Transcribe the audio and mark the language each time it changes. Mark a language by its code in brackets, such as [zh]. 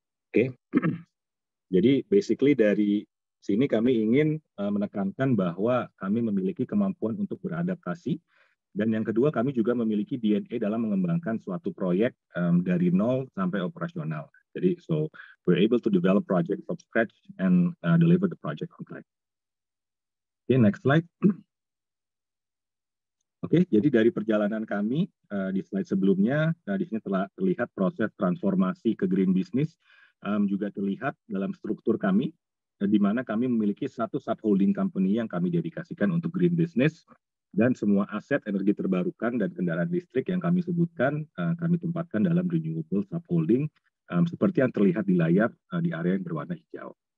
[id] Oke, jadi basically dari sini kami ingin menekankan bahwa kami memiliki kemampuan untuk beradaptasi, dan yang kedua kami juga memiliki DNA dalam mengembangkan suatu proyek dari nol sampai operasional. [en] Jadi, so we're able to develop project from scratch and deliver the project on time. Oke, next slide. [id] Oke, jadi dari perjalanan kami di slide sebelumnya, di sini telah terlihat proses transformasi ke green business, juga terlihat dalam struktur kami, di mana kami memiliki satu subholding company yang kami dedikasikan untuk green business, dan semua aset energi terbarukan dan kendaraan listrik yang kami sebutkan, kami tempatkan dalam renewable subholding, seperti yang terlihat di layar di area yang berwarna hijau.